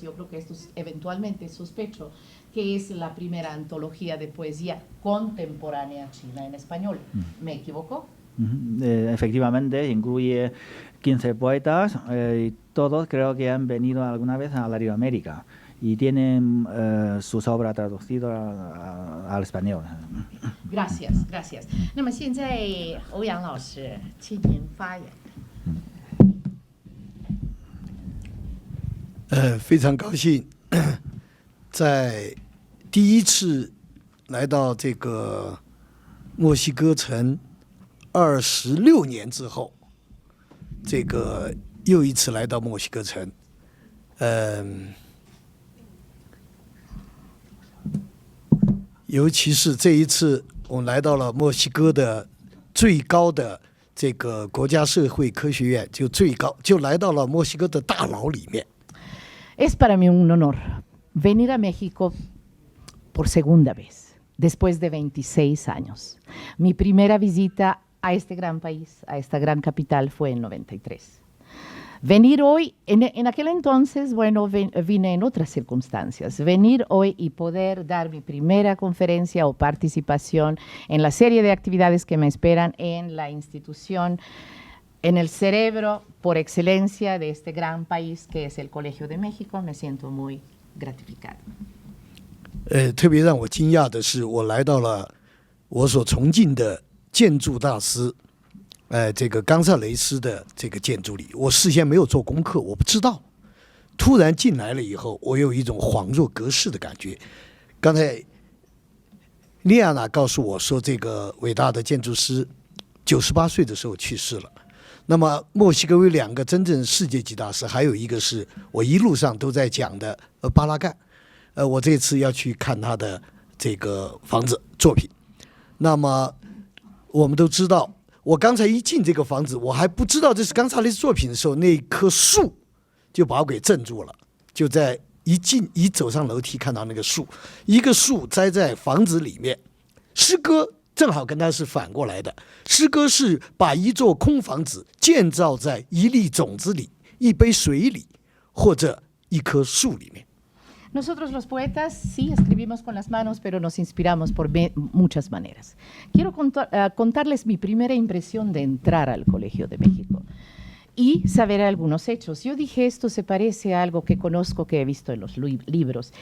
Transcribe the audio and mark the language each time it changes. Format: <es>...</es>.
<es>Yo creo que esto eventualmente sospecho que es la primera antología de poesía contemporánea china en español. ¿Me equivoco? Efectivamente, incluye 15 poetas y todos creo que han venido alguna vez a Latinoamérica y tienen sus obras traducidas al español. Gracias, gracias.</es> <zh>那么现在欧阳老师，请您发言。非常高兴，在第一次来到这个墨西哥城26年之后，这个又一次来到墨西哥城，尤其是这一次，我们来到了墨西哥的最高的这个国家社会科学院，就来到了墨西哥的大牢里面。</zh> <es>Es para mí un honor venir a México por segunda vez, después de 26 años. Mi primera visita a este gran país, a esta gran capital, fue en 93. Venir hoy, en aquel entonces, bueno, vine en otras circunstancias. Venir hoy y poder dar mi primera conferencia o participación en la serie de actividades que me esperan en la institución, en el cerebro por excelencia de este gran país que es el Colegio de México, me siento muy gratificado.</es> <zh>特别让我惊讶的是，我来到了我所崇敬的建筑大师，这个冈萨雷斯的这个建筑里，我事先没有做功课，我不知道。突然进来了以后，我有一种恍若隔世的感觉。刚才莉亚娜告诉我说，这个伟大的建筑师98岁的时候去世了。那么墨西哥有2个真正世界级大师，还有一个是我一路上都在讲的巴拉干。我这次要去看他的这个房子作品。那么我们都知道，我刚才一进这个房子，我还不知道这是冈萨雷斯作品的时候，那棵树就把我给镇住了。就在一走上楼梯，看到那个树，一个树栽在房子里面。诗歌正好跟它是反过来的，诗歌是把一座空房子建造在一粒种子里、一杯水里，或者一棵树里面。</zh> <es>Nosotros los poetas sí escribimos con las manos, pero nos inspiramos por muchas maneras. Quiero contarles mi primera impresión de entrar al Colegio de México y saber algunos hechos. Yo dije, esto se parece a algo que conozco, que he visto en los libros.</es>